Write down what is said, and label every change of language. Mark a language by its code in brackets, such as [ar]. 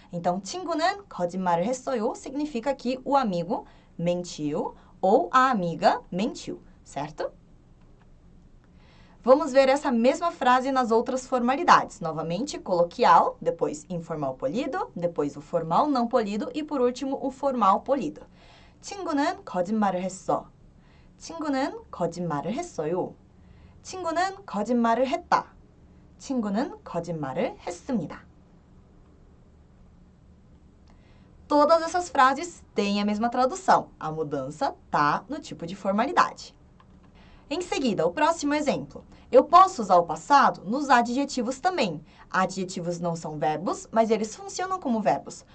[pt] Então, [ko] 친구는 거짓말을 했어요 [pt] significa que o amigo mentiu ou a amiga mentiu, certo? Vamos ver essa mesma frase nas outras formalidades. Novamente, coloquial, depois informal polido, depois o formal não polido e, por último, o formal polido. [ko] 친구는 거짓말을 했어. 친구는 거짓말을 했어요. 친구는 거짓말을 했다. 친구는 거짓말을 했습니다. [pt] Todas essas frases têm a mesma tradução. A mudança tá no tipo de formalidade. Em seguida, o próximo exemplo. Eu posso usar o passado nos adjetivos também. Adjetivos não são verbos, mas eles funcionam como verbos.